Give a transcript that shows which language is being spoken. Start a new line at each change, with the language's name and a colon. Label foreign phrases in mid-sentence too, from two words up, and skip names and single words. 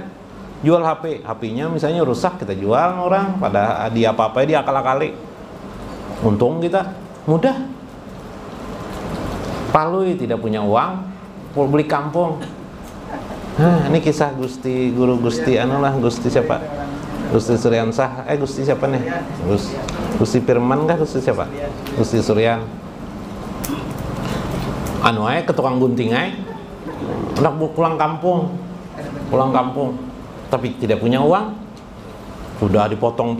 Indonesian: Jual HP-nya misalnya rusak, kita jual orang, pada dia apa-apa dia akal-akali. Untung kita, mudah. Palui tidak punya uang, beli kampung. Ini kisah Guru Gusti Gusti siapa? Gusti Suryansah, Gusti siapa nih? Gusti Firman kah? Gusti siapa? Gusti Suryan. Ke tukang gunting hendak pulang kampung. Tapi tidak punya uang, sudah dipotong.